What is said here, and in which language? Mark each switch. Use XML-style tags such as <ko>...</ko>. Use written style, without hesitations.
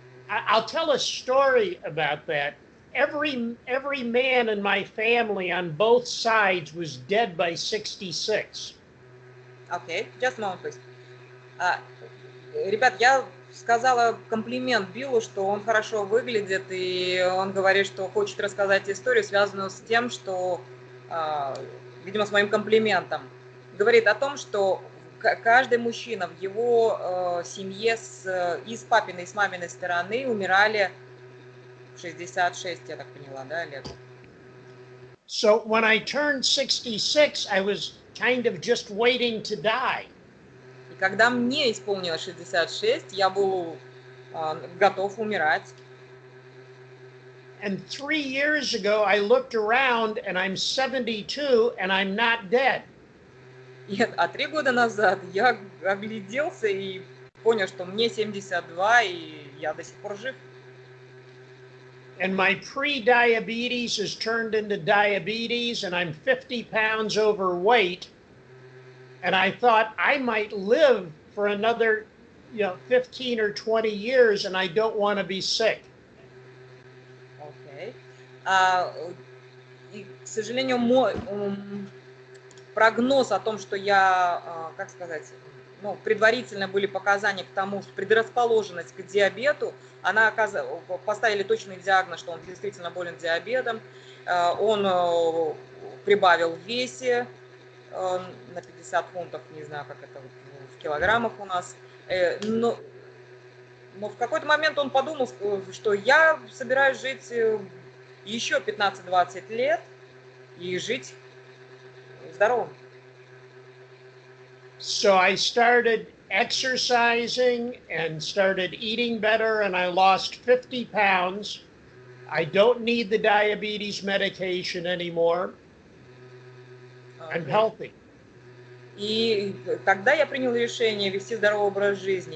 <en>I'll tell a story about that. Every man in my family on both sides was dead by 66. Okay, just a moment, please.</en> <ru>Ребят, я сказала комплимент Биллу, что он хорошо выглядит, и он говорит, что хочет рассказать историю, связанную с тем, что, видимо, с моим комплиментом. Говорит о том, что каждый мужчина в его семье и с папиной, и с маминой стороны умирали в 66, я так поняла, да, лет?</ru> <en>So when I turned 66, I was kind of just waiting to die.</en> <ru>И когда мне исполнилось 66, я был готов умирать.</ru> <en>And 3 years ago, I looked around and I'm 72 and I'm not dead.</en> <ru>А 3 года назад я огляделся и понял, что мне 72, и я до сих пор жив.</ru> <en>And my pre-diabetes has turned into diabetes, and I'm 50 pounds overweight. And I thought I might live for another, 15 or 20 years, and I don't want to be sick. Okay.</en> <ru>И, к сожалению, мой прогноз о том, что я, как сказать, предварительно были показания к тому, что предрасположенность к диабету, поставили точный диагноз, что он действительно болен диабетом, он прибавил в весе на 50 фунтов, не знаю, как это в килограммах у нас, но в какой-то момент он подумал, что я собираюсь жить еще 15-20 лет и жить здоровым.</ru> <en>So I started exercising and started eating better, and I lost 50 pounds. I don't need the diabetes medication anymore. I'm healthy.</en> <ru>И тогда я принял решение вести здоровый образ жизни.</ru>